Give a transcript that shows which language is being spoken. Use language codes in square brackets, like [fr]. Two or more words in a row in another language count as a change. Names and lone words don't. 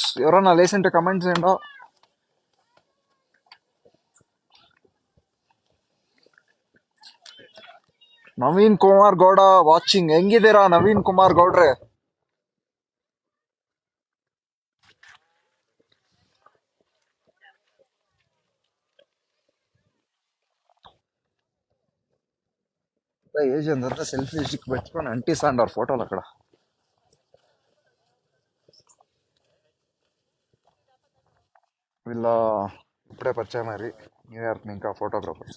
[te] ఎవరన్నా లేసింటే కమెంట్స్ ఏంటో. [kn] ನವೀನ್ ಕುಮಾರ್ ಗೌಡ ವಾಚಿಂಗ್. ಹೆಂಗಿದ್ದೀರಾ ನವೀನ್ ಕುಮಾರ್ ಗೌಡ್ರೆ? [te] ఏజ్ ఎంత [en] selfie stick [te] పెట్టుకొని అంటిస్తాండారు ఫోటోలు అక్కడ. వీళ్ళ ఇప్పుడే పరిచయం మరి న్యూయార్క్ ఇంకా ఫోటోగ్రాఫర్స్.